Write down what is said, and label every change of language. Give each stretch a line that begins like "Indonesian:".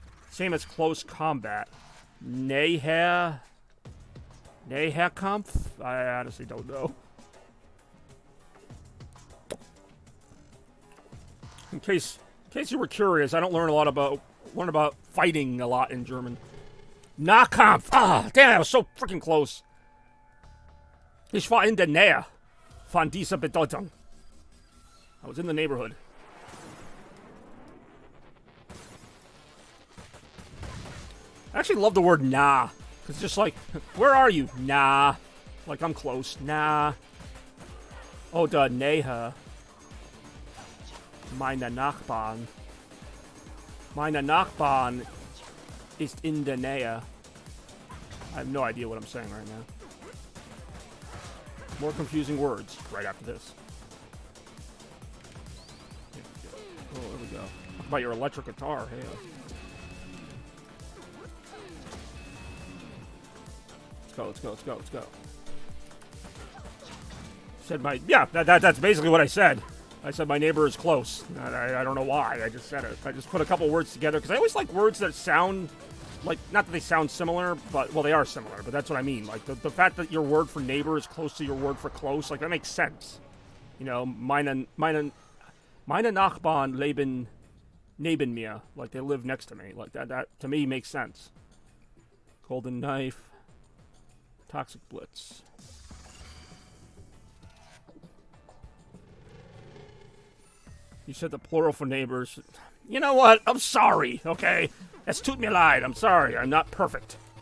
English: Same as close combat. Nahekampf? I honestly don't know. In case you were curious, I don't learn about fighting a lot in German. Nahkampf. Ah, damn, I was so freaking close.
German: Ich war in der Nähe von dieser Bedeutung.
English: I was in the neighborhood. I actually love the word nah. It's just like, where are you? Nah. Like, I'm close. Nah. Oh, the Nähe.
German: Meine Nachbarn. Meine Nachbarn ist in der Nähe.
English: I have no idea what I'm saying right now. More confusing words right after this. Oh, there we go. Talk about your electric guitar. Hey. Let's go. Said that's basically what I said. I said my neighbor is close. I don't know why. I just said it. I just put a couple words together because I always like words that sound like, not that they sound similar, but, well, they are similar, but that's what I mean. Like, the fact that your word for neighbor is close to your word for close, like, that makes sense. You know,
German: meine Nachbarn leben neben mir.
English: Like, they live next to me. Like, that to me makes sense. Golden Knife. Toxic Blitz. You said the plural for neighbors. You know what? I'm sorry, okay?
German: Es tut mir leid.
English: I'm sorry. I'm not perfect.